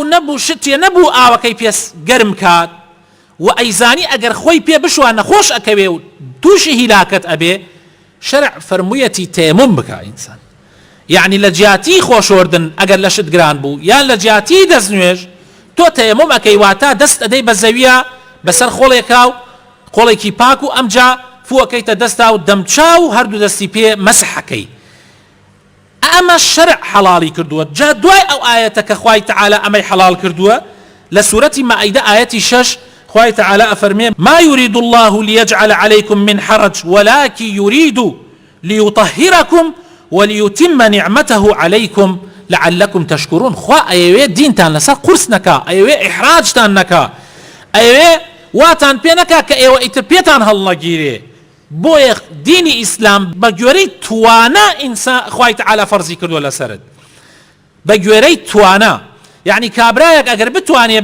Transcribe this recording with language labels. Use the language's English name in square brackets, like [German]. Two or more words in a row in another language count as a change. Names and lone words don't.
[Central Kurdish] نەبوو شتێ نەبوو ئاوەکەی پێس گەرم کات و ئەیزانی ئەگەر خۆی پێ بشوە نەخۆش ئەکەوێ و تووشی هیلاکت ئەبێ شەرع فەرموویەتی تەیەمم بکە ئینسان یعنی لە جیاتی خۆشۆردن ئەگەر لە شت گران بوو یان لە جیاتی دەستنوێژ تۆ تەیەمم ئەکەی واتە دەست ئەدەی بە زەویە بەسەر خۆڵێکا و خۆڵێکی پاک و ئەمجا فوەکەیتە دەستا و دەمچاو هەردوو دەستی پێ مەسحەکەی ئەمە شەرع حەڵاڵی کردووە جا دوای ئەو ئاەتە کە خوای تەعالا ئەمەی حەڵاڵ کردووە لە سوورەتی مائیدە ئاەتی 6 خوای تەعالا ئەفەرمێ [Arabic] ما يريد الله ليجعل عليكم من حرج ولكن يريد ليطهركم وليتم نعمته عليكم لعلكم تشكرون [Central Kurdish] خوا ئەیەوێ دینتان لەسەر قورس نەکا ئەیەوێ ئیحراجتان نەکا ئەیەوێ واتان پێ نەکا کە ئێوە ئیتر پێتان هەڵنەگیرێ بۆیە دینی ئیسلام بە گوێرەی توانە ئینسان خوای تەعالا فەرزی کردووە لەسەرت بە گوێرەی توانە یعنی کابرایەک ئەگەر بتوانێ